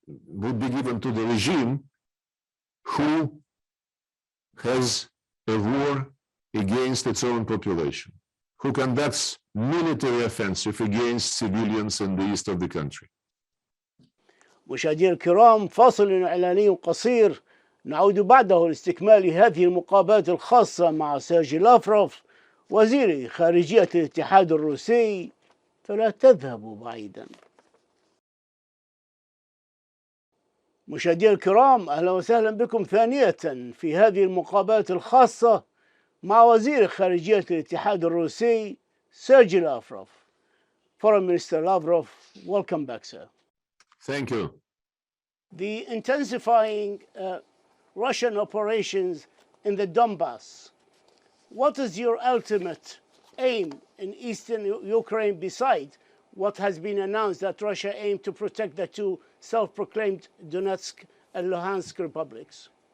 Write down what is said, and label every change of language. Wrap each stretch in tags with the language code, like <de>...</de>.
<en>the regime who has a war against its own population, who conducts military offensive against civilians in the east of the country.</en> <ar>مشاهدينا الكرام، فاصل إعلاني قصير، نعود بعده لاستكمال هذه المقابلات الخاصة مع سيرجي لافروف وزير خارجية الاتحاد الروسي، فلا تذهبوا بعيدا. مشاهدينا الكرام، أهلا وسهلا بكم ثانية في هذه المقابلات الخاصة مع وزير خارجية الاتحاد الروسي سيرجي لافروف.</ar> <en>Foreign Minister Lavrov, welcome back, sir. Thank you. The intensifying Russian operations in the Donbass. What is your ultimate aim in eastern Ukraine besides what has been announced that Russia aimed to protect the two self-proclaimed Donetsk and Luhansk republics?</en>